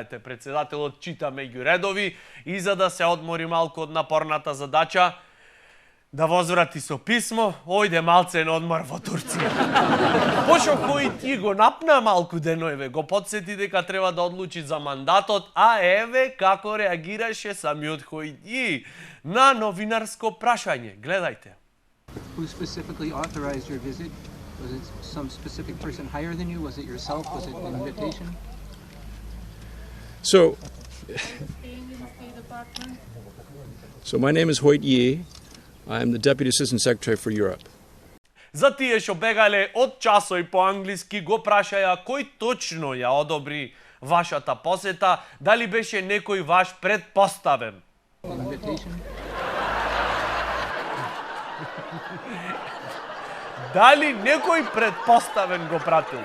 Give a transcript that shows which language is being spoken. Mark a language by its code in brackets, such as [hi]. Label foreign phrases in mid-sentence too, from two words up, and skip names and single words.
[mk] Ете, председателот чита меѓу редови и за да се одмори малку од напорната задача, да возврати со писмо, ојде малцен одмор во Турција. Пошо кој ти го напна малку деноеве, го подсети дека треба да одлучи за мандатот, а еве како реагираше самиот Хојди на новинарско прашање. Гледајте. [en] Who specifically authorized your visit? Was it some specific person higher than you? Was it yourself? Was it an invitation? So my name is Hoyt Yi. I am the Deputy Assistant Secretary for Europe. [mk] За тие што бегале од часој по англиски го прашаја кој точно ја одобри вашата посета, дали беше некој ваш предпоставен. [en] Invitation? [mk] Дали некој предпоставен го пратил?